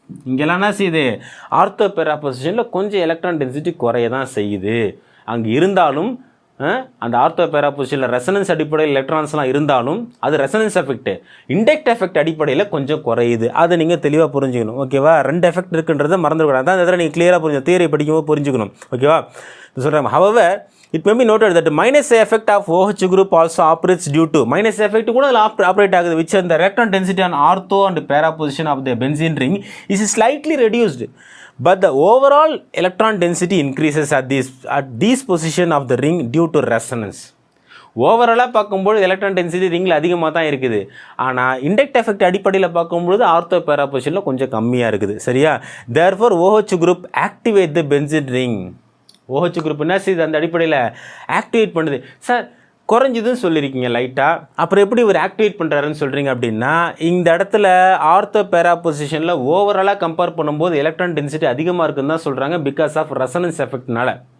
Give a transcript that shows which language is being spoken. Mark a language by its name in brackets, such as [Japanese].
[Tamil] இங்கெல்லாம் என்ன செய்யுது, ஆர்த்தோ பேரா பொசிஷனில் கொஞ்சம் எலக்ட்ரான் டென்சிட்டி குறைய தான் செய்யுது. அங்கே இருந்தாலும் அந்த ஆர்த்தோ பேரா பொசிஷனில் ரெசனன்ஸ் அடிப்படையில் எலக்ட்ரான்ஸ்லாம் இருந்தாலும் அது ரெசனன்ஸ் எஃபெக்ட், இண்டக்ட் எஃபெக்ட் அடிப்படையில் கொஞ்சம் குறையுது. அதை நீங்கள் தெளிவாக புரிஞ்சுக்கணும். ஓகேவா? 2 எஃபெக்ட் இருக்குன்றதை மறந்துக்கூடாது. அதான் இதில் நீங்கள் கிளியராக புரிஞ்சு தியரி படிக்கும்போது புரிஞ்சுக்கணும். ஓகேவா? சொல்கிறாங்க. [English] However, it may be noted that minus effect of OH group also operates due to minus effect [Tamil] கூட அதில் ஆப்ரேட் ஆகுது, [English] which the electron density on ortho and para position of the benzene ring is slightly reduced, but the overall electron density increases at this position of the ring due to resonance. [Tamil] ஓவராலாக பார்க்கும்போது electron density ரிங்கில் அதிகமாக தான் இருக்குது. ஆனால் induct effect அடிப்படையில் பார்க்கும்போது ortho பேரா பொசிஷனில் கொஞ்சம் கம்மியாக இருக்குது. சரியா? [English] therefore OH group activate the benzene ring. [Tamil] OH group என்ன செய்யுது, அந்த அடிப்படையில் ஆக்டிவேட் பண்ணுது. சார் குறைஞ்சிதுன்னு சொல்லியிருக்கீங்க லைட்டாக, அப்புறம் எப்படி இவர் ஆக்டிவேட் பண்ணுறாருன்னு சொல்கிறீங்க அப்படின்னா, இந்த இடத்துல ஆர்த்தோ பேரா பொசிஷனில் ஓவராலாக கம்பேர் பண்ணும்போது எலக்ட்ரான் டென்சிட்டி அதிகமாக இருக்குன்னு தான் சொல்கிறாங்க, [English] because of [Tamil] ரெசனன்ஸ் எஃபெக்ட்னால.